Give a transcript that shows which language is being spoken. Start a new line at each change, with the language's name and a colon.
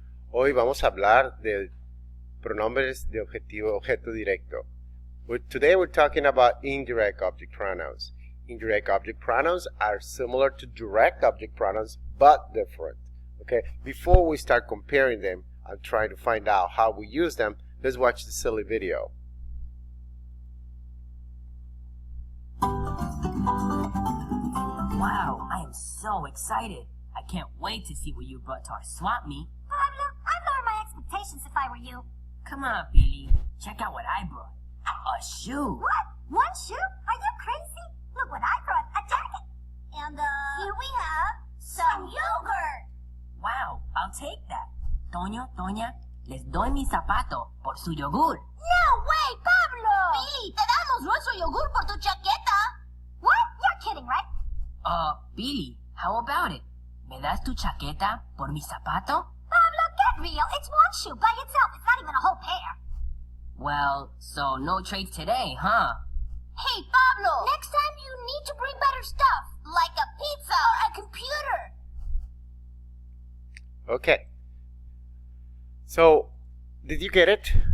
Spanish: Hoy vamos a hablar de pronombres de objeto directo.
English: Today we're talking about indirect object pronouns. Indirect object pronouns are similar to direct object pronouns, but different. Okay, before we start comparing them and trying to find out how we use them, let's watch the silly video. Wow, I am so excited. I can't wait to see what you brought to our swap meet. Pablo, I'd lower my expectations if I were you. Come on, Billy. Check out what I brought. A shoe. What? One shoe? Are you crazy? Look what I brought, a jacket. And, here we have some yogurt. Wow, I'll take that.
Spanish: Toño, Toña, les doy mi zapato por su yogur.
English: No way, Pablo!
Spanish: Billy, te damos nuestro yogur por tu chaqueta.
English: What? You're kidding, right? Billy, how about it?
Spanish: ¿Me das tu chaqueta por mi zapato?
English: Pablo, get real. It's one shoe by itself. It's not even a whole pair. Well, so no trades today, huh? Hey, Pablo! Next time you need to bring better stuff, like a pizza or a computer. Okay. So, did you get it?